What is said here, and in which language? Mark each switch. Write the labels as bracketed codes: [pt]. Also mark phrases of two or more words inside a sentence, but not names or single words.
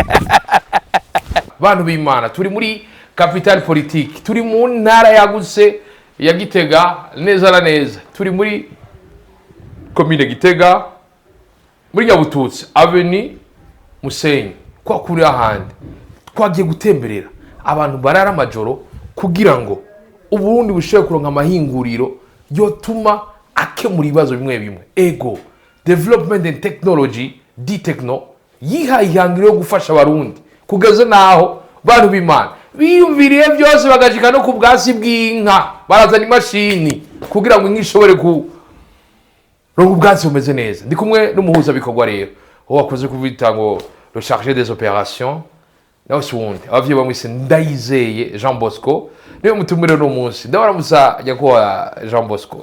[rn] Bantu b'Imana, turi muri [fr] capital politique, [rn] turi mu ntara yagutse ya Gitega neza na neza, turi muri commune Gitega muri Nyabututsi Avenue Musenyi. Kwa kuri ahandi twagiye gutemberera abantu barara amajoro kugira ngo Uburundi bushobore kuronka amahinguriro yotuma akemura ibibazo bimwe bimwe. Ego development and technology di techno yihaye ihangiro yo gufasha abarundi kugeza naho bantu b'Imana biyumviriye byose bagashika no ku bwasi bw'inka barazana imashini kugira ngo inka ishobore ku rongo ubwatsi bumeze neza. Ndi kumwe n'umuhuza bikorwa rero aho wakoze kuvita ngo [fr] le chargé des opérations [rn] nawe wundi abavyeyi bamwise Ndayizeye Jean Bosco niwe mutumire no munsi ndabaramusa yakuwa Jean Bosco.